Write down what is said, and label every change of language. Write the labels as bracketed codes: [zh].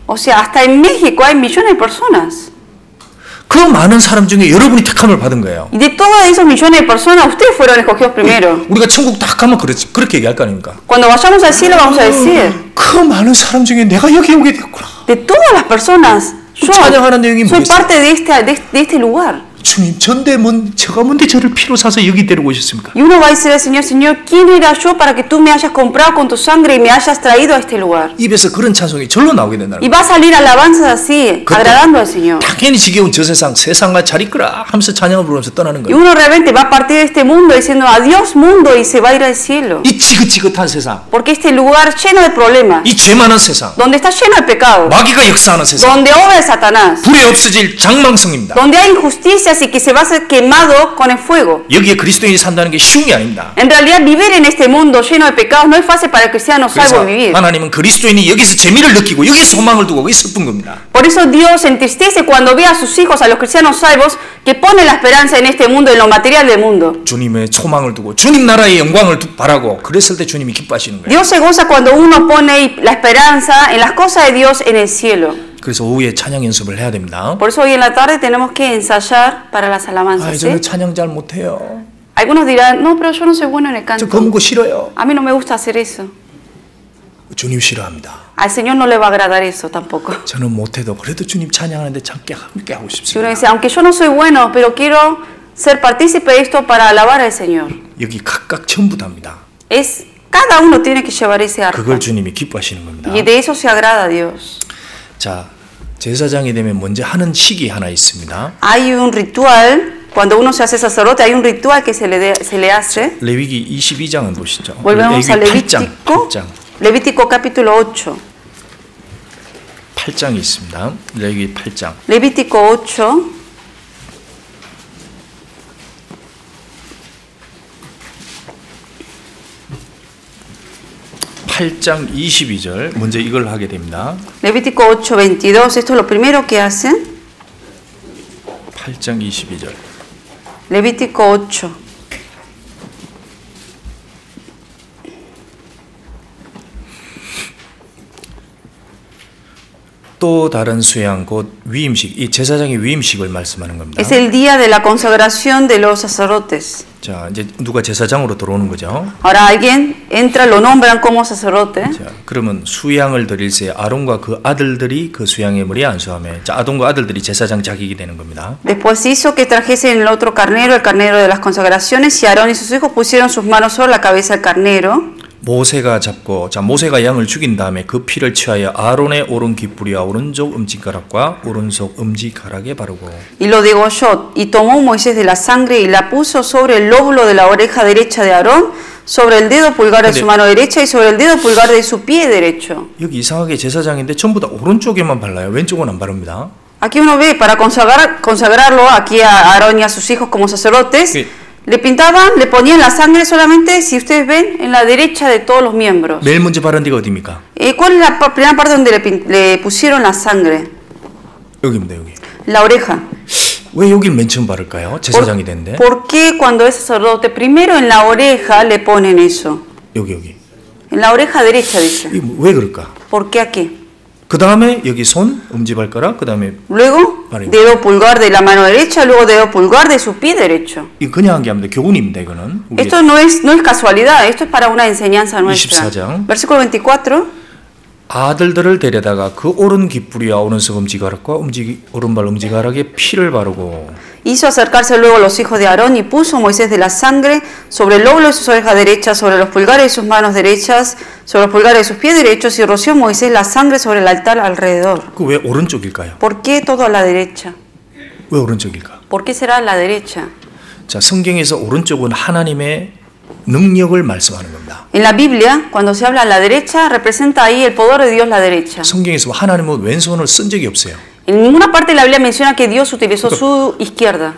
[es] O sea, hasta en México hay millones de personas. [ko] 그 많은 사람 중에 여러분이 택함을 받은 거예요. [es] Y de todos esos millones de personas, ustedes fueron escogidos primero. [ko] 우리가 천국 딱 가면 그렇게 얘기할 거 아닙니까? [es] Cuando vayamos al cielo vamos a decir, [ko] 그 많은 사람 중에 내가 여기 오게 됐구나. [es] de todas las personas, yo [ko] 찬양하는 내용이 [es] soy [ko] 뭐겠어요? [es] parte de este lugar. [ko] 주님, 제가 뭔데 저를 피로 사서 여기 데리고 오셨습니까? [es] Y uno va a decir al Señor, Señor, ¿quién era yo para que tú me hayas comprado con tu sangre y me hayas traído a este lugar? [ko] 입에서 그런 찬송이 절로 나오게 된다는 [es] Y [ko] 거예요. [es] va a salir alabanzas así, agradando al Señor. [ko] 당연히 지겨운 저 세상과 잘 있거라 하면서 찬양을 부르면서 떠나는 [es] Y [ko] 거예요. [es] uno realmente va a partir de este mundo diciendo, adiós mundo, y se va a ir al cielo. [ko] 이 지긋지긋한 세상, [es] Porque este lugar lleno de problemas, [ko] 이 죄 많은 세상, [es] donde está lleno de pecado, [ko] 마귀가 역사하는 세상, [es] donde obra de Satanás, [ko] 불에 없어질 장망성입니다. [es] donde hay injusticias y que se va a ser quemado con el fuego. [ko] 여기에 그리스도인이 산다는 게 쉬운 게 아닙니다. [es] En realidad vivir en este mundo lleno de pecados no es fácil para el cristiano [ko] 그래서 [es] salvo vivir. [ko] 하나님은 그리스도인이 여기서 재미를 느끼고 여기서 소망을 두고 여기서 슬픈 겁니다. [es] Por eso Dios se entristece cuando ve a sus hijos, a los cristianos salvos, que ponen la esperanza en este mundo, en lo material del mundo. [ko] 주님의 소망을 두고 주님 나라의 영광을 바라고 그랬을 때 주님이 기뻐하시는 거예요. [es] Dios se goza cuando uno pone la esperanza en las cosas de Dios en el cielo. [ko] 그래서 오후에 찬양 연습을 해야 됩니다. [es] Por eso hoy en la tarde tenemos que ensayar para las alabanzas. [ko] 저는 [es] ¿Sí? [ko] 찬양 잘 못해요. [es] Algunos dirán, no, pero yo no soy bueno en el [ko] 저 [es] canto. [ko] 검은 거 싫어요. [es] A mí no me gusta hacer eso. [ko] 주님 싫어합니다. [es] Al Señor no le va a agradar eso tampoco. [ko] 저는 못해도 그래도 주님 찬양하는데 함께 하고 [es] Si uno dice, aunque yo no soy bueno, pero quiero ser partícipe de esto para alabar al Señor. [ko] 여기 각각 전부 다입니다. [es] Cada uno tiene que llevar ese arpa. [ko] 그걸 주님이 기뻐하시는 겁니다. [es] Y de eso se agrada a Dios. [ko] 자, 제사장이 되면 먼저 하는 식이 하나 있습니다. [es] Hay un ritual, cuando uno se hace sacerdote, hay un ritual que se le hace. [ko] 레위기 22장은 보시죠. [es] Volvemos a [ko] 레위기 [es] Levítico, [ko] 8장. [es] Levítico capítulo 8. [ko] 8장이 있습니다. 레위기 8장. [es] Levítico 8. [ko] 8장 22절 먼저 이걸 하게 됩니다. [es] Levítico 8:22, esto es lo primero que hacen. [ko] 8장 22절. [es] Levítico 8. [ko] 또 다른 수양 곧 위임식, 이 제사장의 위임식을 말씀하는 겁니다. [es] Es el día de la consagración de los sacerdotes. [ko] 자, 이제 누가 제사장으로 들어오는 거죠. [es] Ahora alguien entra, lo nombran como sacerdote. [ko] 자, 그러면 수양을 드릴새 아론과 그 아들들이 그 수양의 머리에 안수하며, 자, 아론과 아들들이 제사장 자격이 되는 겁니다. [es] Después hizo que trajesen el otro carnero, el carnero de las consagraciones, y Aarón y sus hijos pusieron sus manos sobre la cabeza del carnero. [ko] 모세가 잡고, 자, 모세가 양을 죽인 다음에 그 피를 취하여 아론의 오른 귓부리와 오른쪽 엄지가락과 오른손 엄지가락에 바르고, [es] Y lo degolló, y tomó Moisés de la sangre y la puso sobre el lóbulo de la oreja derecha de Aarón, sobre el dedo pulgar de su mano derecha y sobre el dedo pulgar de su pie derecho. [ko] 여기 이상하게 제사장인데 전부 다 오른쪽에만 발라요. 왼쪽은 안 바릅니다. [es] Aquí uno ve, para consagrarlo aquí a Aarón y a sus hijos como sacerdotes, le pintaban, le ponían la sangre solamente, si ustedes ven, en la derecha de todos los miembros. [ko] 맨 먼저 바른 데가 어디입니까? [es] ¿Cuál es la primera parte donde le pusieron la sangre? [ko] 여기입니다, 여기. [es] La oreja. [ko] 왜 여길 맨 처음 바를까요? 제사장이 됐는데. [es] ¿Por qué cuando es sacerdote, primero en la oreja le ponen eso? [ko] 여기. [es] En la oreja derecha, dice. [ko] 왜 그럴까? [es] ¿Por qué aquí? [ko] 그 다음에 여기 손, 엄지발가락, 그 다음에 [es] Luego, dedo pulgar de la mano derecha, luego dedo pulgar de su pie derecho. [ko] 이 그냥 한 게 아닙니다. 교훈입니다, 이거는. [es] Esto no es casualidad, esto es para una enseñanza nuestra. [ko] 24장. [es] Versículo 24. [ko] 아들들을 데려다가 그 오른 귓부리와 오른손 엄지가락과 오른발 엄지가락에 피를 바르고 [es] Hizo acercarse luego los hijos de Aarón y puso Moisés de la sangre sobre el lóbulo de sus orejas derechas, sobre los pulgares de sus manos derechas, sobre los pulgares de sus pies derechos, y roció Moisés la sangre sobre el altar alrededor. [ko] 그 왜 오른쪽일까요? [es] ¿Por qué todo a la derecha? [ko] 왜 오른쪽일까? [es] ¿Por qué será a la derecha? [ko] 자, 성경에서 오른쪽은 하나님의 능력을 말씀하는 겁니다. [es] En la Biblia, cuando se habla a la derecha, representa ahí el poder de Dios la derecha. [ko] 성경에서 하나님은 왼손을 쓴 적이 없어요. [es] En ninguna parte de la Biblia menciona que Dios utilizó su izquierda.